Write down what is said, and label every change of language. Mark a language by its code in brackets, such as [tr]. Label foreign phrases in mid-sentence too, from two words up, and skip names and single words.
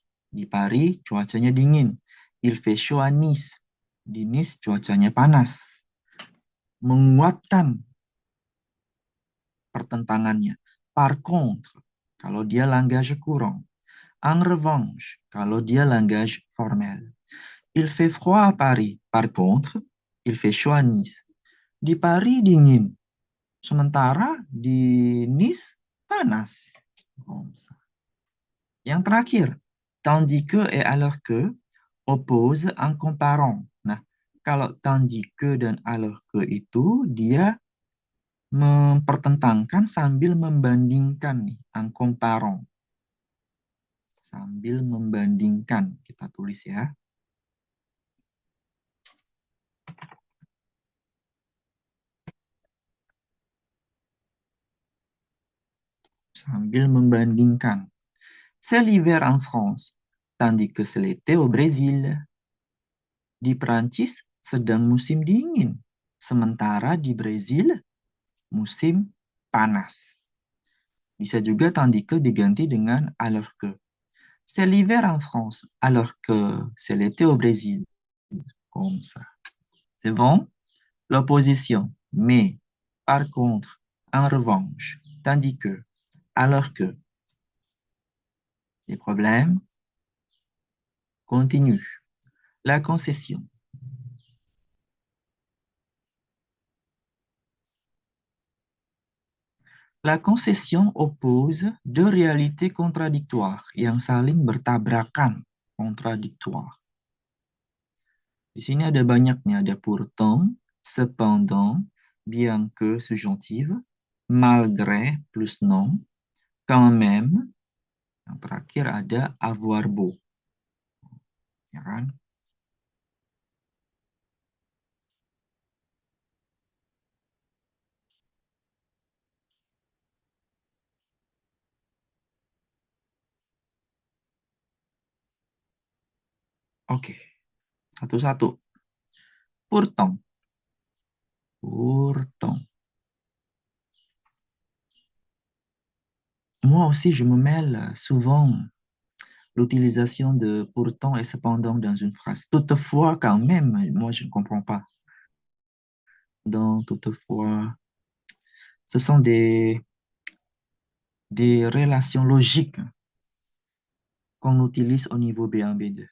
[id] Di Paris cuacanya dingin. [fr] Il fait chaud à Nice. [id] Di Nice cuacanya panas. Menguatkan pertentangannya. [fr] Par contre, [id] kalau dia [fr] langage courant. En revanche, [id] kalau dia [fr] langage formel. Il fait froid à Paris. Par contre, il fait chaud à Nice. [id] Di Paris dingin, sementara di Nice panas. Yang terakhir, [fr] tandis que et alors que oppose en comparant. [id] Nah, kalau [fr] tandis que [id] dan [fr] alors que [id] itu dia mempertentangkan sambil membandingkan nih, [fr] en comparant. [id] Sambil membandingkan, kita tulis ya. Sambil membandingkan. [fr] C'est l'hiver en France, tandis que c'est l'été au Brésil. [id] Di Prancis sedang musim dingin, sementara di Brazil musim panas. Bisa juga [fr] tandis que [id] diganti dengan [fr] alors que. C'est l'hiver en France, alors que c'est l'été au Brésil. Comme ça. C'est bon? L'opposition. Mais, par contre, en revanche, tandis que, alors que. Les problèmes continuent. La concession. La concession oppose deux réalités contradictoires [id] yang saling bertabrakan, kontradiktoir. Di sini ada banyak nih, ada [fr] pourtant, cependant, bien que subjonctive, malgré plus nom, quand même, [id] yang terakhir ada avoir beau. Ya kan? Oke, satu-satu. [fr] Pourtant. Pourtant. Moi aussi, je me mêle souvent l'utilisation de pourtant et cependant dans une phrase. Toutefois, quand même, moi, je ne comprends pas. Dans toutefois, ce sont des relations logiques qu'on utilise au niveau B1, B2.